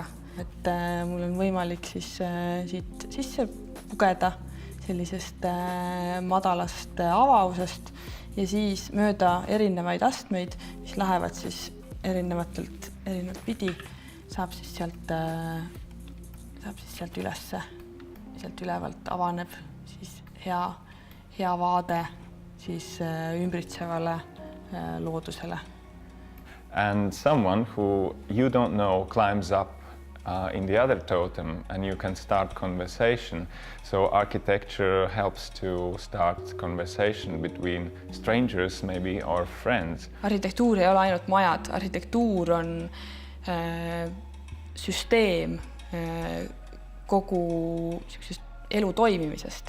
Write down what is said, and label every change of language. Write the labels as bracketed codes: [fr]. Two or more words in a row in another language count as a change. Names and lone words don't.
[et] Et mul on võimalik siis siit sisse pugeda sellisest madalast avavusest ja siis mööda erinevaid astmeid, mis lähevad siis erinevat pidi, saab siis sealt ülesse. Sealt ülevalt avaneb siis hea vaade siis ümbritsevale loodusele. [en] And someone who you don't know climbs up in the other totem and you can start conversation. So architecture helps to start conversation between strangers maybe or friends. [et] Arhitektuur ei ole ainult majad, arhitektuur on süsteem kogu elu toimimisest.